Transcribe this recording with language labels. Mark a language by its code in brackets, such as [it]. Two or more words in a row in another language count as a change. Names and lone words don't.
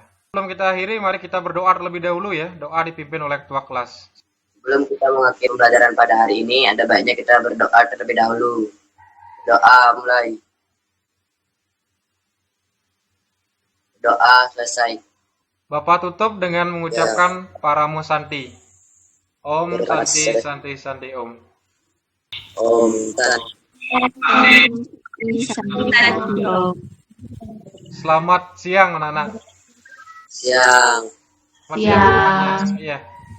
[id] Sebelum kita akhiri, mari kita berdoa terlebih dahulu ya. Doa dipimpin oleh ketua kelas. Sebelum kita mengakhiri pembelajaran pada hari ini, ada baiknya kita berdoa terlebih dahulu. Doa mulai. Doa selesai. Bapak tutup dengan mengucapkan Paramo Santi. [sa] Om Santi Santi Santi Om. Om Santi. [id] Selamat siang anak-anak. Siang. Selamat siang. Iya.